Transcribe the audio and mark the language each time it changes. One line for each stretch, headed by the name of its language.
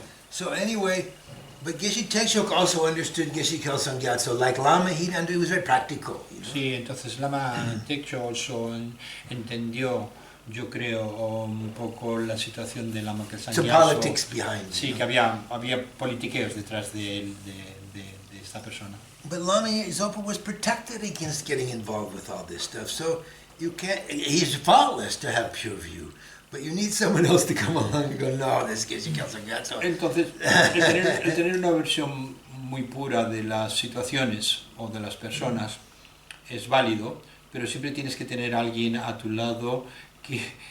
English: So anyway, but Geshe Tekchok also understood Geshe Kelsang Gyatso. Like Lama, he was very practical. You know?
Spanish: Sí, entonces Lama Tekchok
English: also
Spanish: entendió, yo creo, un poco la situación de Lama Kelsang Gyatso.
English: Politics behind.
Spanish: Sí, que había politiqueos detrás de esta persona.
English: But Lama Zopa was protected against getting involved with all this stuff. So he's faultless to have pure view. But you need someone else to come along and go, no, this gives you Kelsang Gyatso.
Spanish: Entonces, el tener una versión muy pura de las situaciones o de las personas es válido, pero siempre tienes que tener a alguien a tu lado que